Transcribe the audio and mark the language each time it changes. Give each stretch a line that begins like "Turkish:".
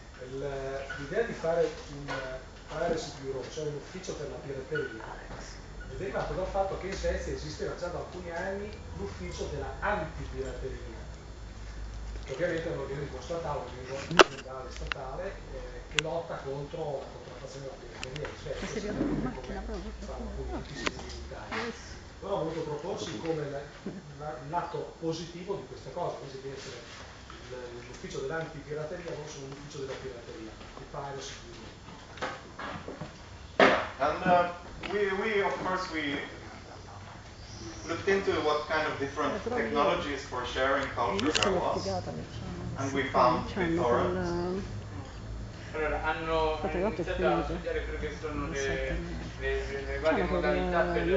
Italian: L'idea di fare un Piracy Bureau, cioè un ufficio per la pirateria, è derivato dal fatto che in Svezia esisteva già da alcuni anni l'ufficio della antipirateria, che ovviamente è un organismo statale, un organismo aziendale statale che lotta contro la contraffazione della pirateria in Svezia, esattamente come fanno alcuni enti simili in Italia. Però ho voluto proporsi come l'atto positivo di questa cosa, invece di essere l'ufficio dell'antipirateria, non solo l'ufficio della pirateria, il Piracy Bureau.
English: And we of course we looked into what kind of different technologies for sharing culture there was, and we found BitTorrent.
Italian: Allora, hanno iniziato a studiare quello che sono le varie modalità per